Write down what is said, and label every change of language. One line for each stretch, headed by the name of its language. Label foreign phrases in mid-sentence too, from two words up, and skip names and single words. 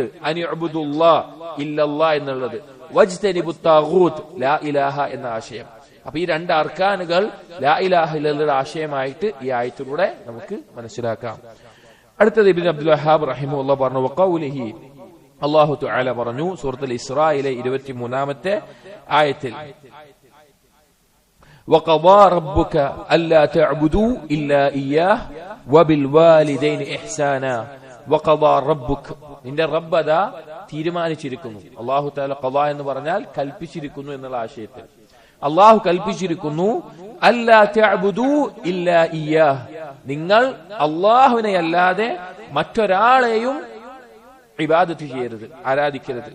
Arabic: أن اعبدوا الله إلا الله എന്നുള്ളത്, واجتنبوا الطاغوت لا إله
Malayalam: എന്ന ആശയം. അപ്പൊ ഈ രണ്ട് അർക്കാനുകൾ
Arabic: لا إله إلا الله
Malayalam: ആശയമായിട്ട് ഈ ആയത്തിലൂടെ നമുക്ക് മനസ്സിലാക്കാം. അടുത്തത് ഇബ്നു അബ്ദുൽ വഹ്ഹാബ് റഹിമഹുല്ലാഹ് പറഞ്ഞു, വഖൗലിഹി,
Arabic: الله تعالى
Malayalam: പറഞ്ഞു സൂറത്തുൽ ഇസ്രായിലെ 23ാമത്തെ ആയത്തിൽ,
Arabic: وقضى ربك ألا تعبدوا إلا إياه وبالوالدين إحسانا. وقضى ربك,
Malayalam: നിന്റെ റബ്ബ് അതാ തീരുമാനിച്ചിരിക്കുന്നു.
Arabic: الله تعالى
Malayalam: ഖളാ എന്ന് പറഞ്ഞാൽ കൽപ്പിച്ചിരിക്കുന്നു എന്നുള്ള ആശയത്തിൽ അല്ലാഹു കൽപ്പിച്ചിരിക്കുന്നു,
Arabic: ألا تعبدوا إلا إياه,
Malayalam: നിങ്ങൾ അല്ലാഹുവിനെ അല്ലാതെ മറ്റൊരാളെയും ഇബാദത്ത് ചെയ്യരുത്, ആരാധിക്കരുത്.